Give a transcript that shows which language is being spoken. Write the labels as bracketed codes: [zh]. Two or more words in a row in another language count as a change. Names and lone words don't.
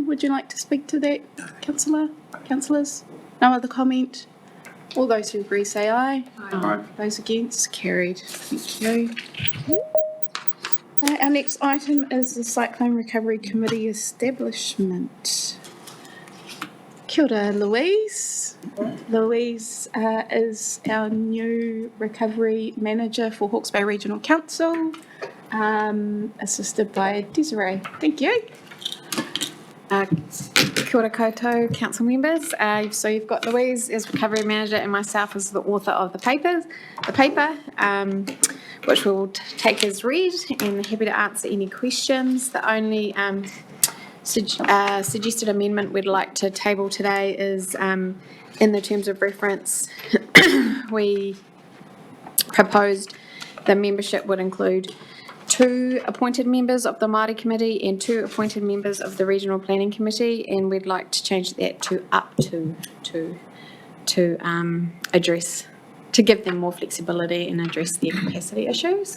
[en] Would you like to speak to that, Councillors? No other comment? All those who agree say aye. Aye. Those against, carried. Thank you. Our next item is the Cyclone Recovery Committee establishment. [mi] Kia ora, Louise. [en] Louise is our new recovery manager for Hawke's Bay Regional Council, assisted by Desiree. Thank you. [mi] Kia ora koutou, [en] council members. So you've got Louise as recovery manager and myself as the author of the paper, which we'll take as read, and happy to answer any questions. The only suggested amendment we'd like to table today is in the terms of reference, we proposed the membership would include 2 appointed members of the Māori Committee and 2 appointed members of the Regional Planning Committee, and we'd like to change that to up to address, to give them more flexibility and address their capacity issues.